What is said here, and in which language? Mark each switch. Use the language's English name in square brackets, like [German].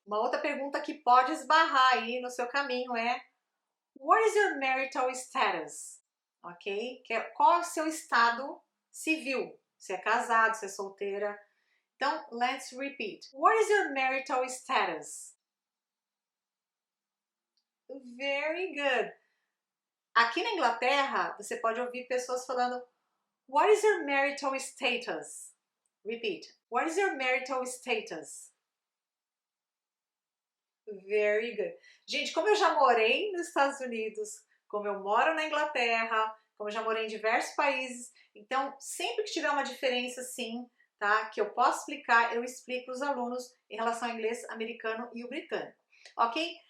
[Portuguese] Uma outra pergunta que pode esbarrar aí no seu caminho é [English] what is your marital status? [Portuguese] Ok? Qual é o seu estado civil? Se é casado, se é solteira. [English] Então, let's repeat. What is your marital status? Very good. [Portuguese] Aqui na Inglaterra, você pode ouvir pessoas falando [English] what is your marital status? Repeat. What is your marital status? Very good. [Portuguese] Gente, como eu já morei nos Estados Unidos, como eu moro na Inglaterra, como eu já morei em diversos países, então sempre que tiver uma diferença assim, tá, que eu posso explicar, eu explico para os alunos em relação ao inglês americano e o britânico, ok?